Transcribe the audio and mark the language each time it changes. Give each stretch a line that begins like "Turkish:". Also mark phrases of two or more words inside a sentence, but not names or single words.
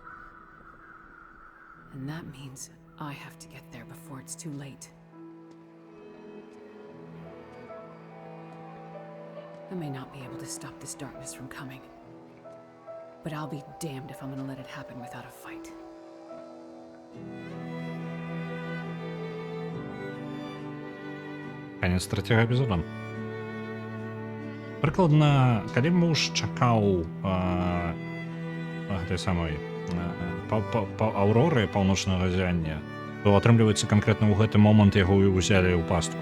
English: And that means I have to get there before it's too late. I may not be able to stop this darkness from coming, but I'll be damned if I'm gonna let it happen without a fight.
Belarusian: Канец трэцяга эпізода. Прыкладна, калі муж чакаў гэтай самой аўроры паўночнага зяння, то атрымліваецца канкрэтна ў гэты момант яго і ўзялі ў пастку.